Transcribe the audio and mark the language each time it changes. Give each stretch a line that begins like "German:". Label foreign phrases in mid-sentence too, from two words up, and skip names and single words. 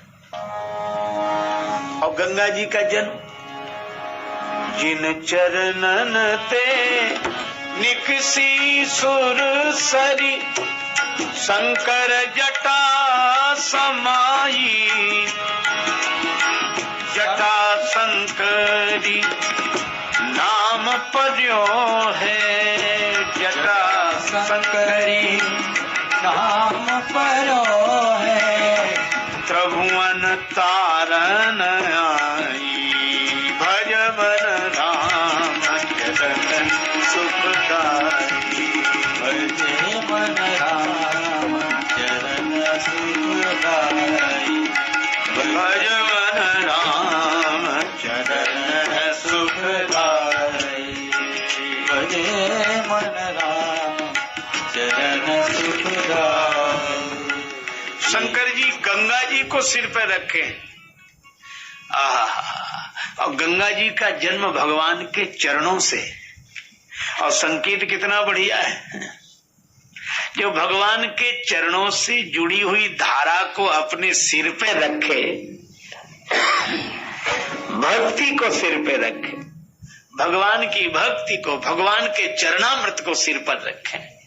Hindi: और गंगा जी का जन्म
Braj: जिन चरणन ते निकसी सुर सरी, शंकर जटा समाई, जटा शंकरी नाम पर्यो है, जटा शंकरी नाम पर्यो है, त्रिभुवन तारन आई, भज मन राम चरण सुखदाई, भजे मन राम चरण सुखदाई, भज मन राम चरण सुखदाई, भजे मन राम चरण सुखदाई।
Hindi: शंकर जी गंगा जी को सिर पर रखे। और गंगा जी का जन्म भगवान के चरणों से, और संकेत कितना बढ़िया है, जो भगवान के चरणों से जुड़ी हुई धारा को अपने सिर पे रखे, भक्ति को सिर पे रखे, भगवान की भक्ति को, भगवान के चरणामृत को सिर पर रखे।